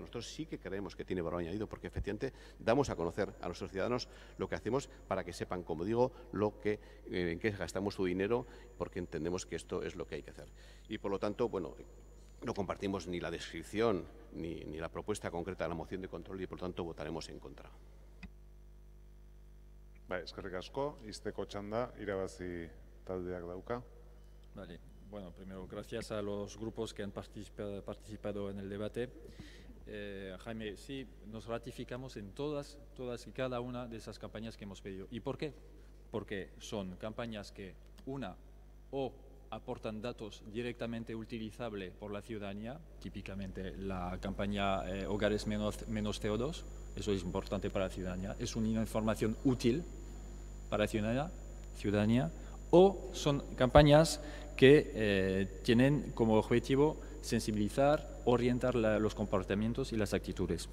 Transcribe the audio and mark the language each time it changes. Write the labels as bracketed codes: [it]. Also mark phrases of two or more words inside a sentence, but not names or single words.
[es] Nosotros sí que creemos que tiene valor añadido porque efectivamente damos a conocer a nuestros ciudadanos lo que hacemos para que sepan, como digo, en qué gastamos su dinero, porque entendemos que esto es lo que hay que hacer. Y por lo tanto, bueno, no compartimos ni la descripción ni la propuesta concreta de la moción de control y por lo tanto votaremos en contra. [eu] Bai, eskerrik asko, izteko txanda, Irabazi taldeak dauka. [es] Vale. Bueno, primero, gracias a los grupos que han participado en el debate. Jaime, sí, nos ratificamos en todas y cada una de esas campañas que hemos pedido. ¿Y por qué? Porque son campañas que, o aportan datos directamente utilizables por la ciudadanía, típicamente la campaña Hogares menos CO2, eso es importante para la ciudadanía, es una información útil para la ciudadanía, o son campañas que tienen como objetivo sensibilizar, orientar los comportamientos y las actitudes.